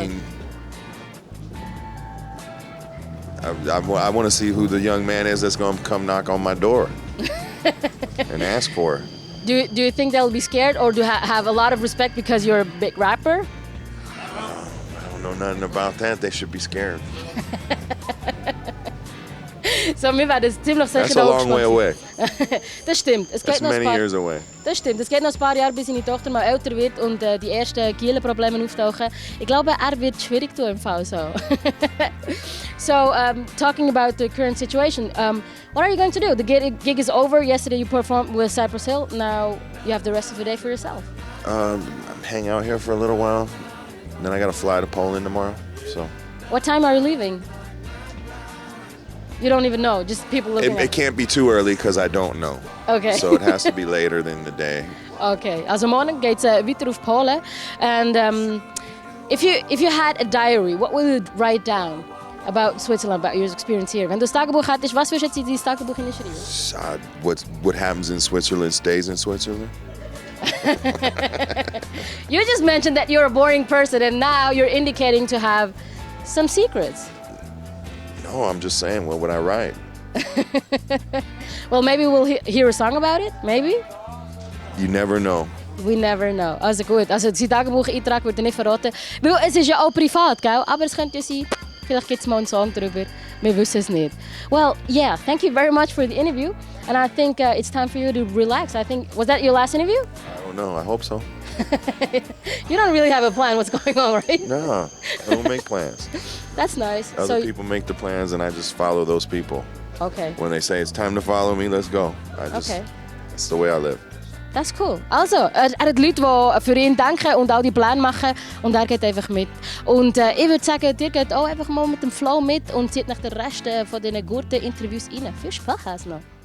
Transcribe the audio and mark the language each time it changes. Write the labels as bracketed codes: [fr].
[en] I mean, I want to see who the young man is that's going to come knock on my door and ask for her. Do you think they'll be scared, or do have a lot of respect because you're a big rapper? I don't know nothing about that. They should be scared. [de] So, wir werden es ziemlich sicher [en] That's a long way away. [de] Das stimmt. Es [en] That's [de] geht noch [en] many years away. [de] Das stimmt. Es geht noch ein paar Jahre, bis seine Tochter mal älter wird und die ersten Gielen-Probleme auftauchen. Ich glaube, er wird schwierig tun im Fall so. [en] So, talking about the current situation, what are you going to do? The gig is over. Yesterday you performed with Cypress Hill. Now you have the rest of the day for yourself. Hang out here for a little while. And then I gotta fly to Poland tomorrow. So. What time are you leaving? You don't even know. Just people looking. It can't be too early because I don't know. Okay. So it has to be later than the day. Okay. [de] Also morgen geht's weiter auf Polen. [en] And if you had a diary, what would you write down about Switzerland, about your experience here? [de] Wenn du das Tagebuch hattest, was würdest du jetzt in dieses Tagebuch hineinschreiben? [en] What happens in Switzerland stays in Switzerland. You just mentioned that you're a boring person, and now you're indicating to have some secrets. No, I'm just saying, what would I write? Well, maybe we'll hear a song about it, maybe? You never know. We never know. [de] Also gut, also sein Tagebuch-Eintrag wird er nicht verraten. Weil es ist ja auch privat, gell? Aber es könnte ja sein, vielleicht gibt es mal einen Song darüber. Wir wissen es nicht. [en] Well, yeah, thank you very much for the interview. And I think it's time for you to relax. I think, was that your last interview? I don't know, I hope so. You don't really have a plan what's going on, right? No, I don't make plans. That's nice. Other people make the plans and I just follow those people. Okay. When they say it's time to follow me, let's go. Okay. That's the way I live. [de] Das ist cool. Also, er hat Leute, die für ihn denken und all die Pläne machen und er geht einfach mit. Und ich würde sagen, ihr geht auch einfach mal mit dem Flow mit und zieht nach den Rest von diesen guten Interviews rein. Viel Spaß noch.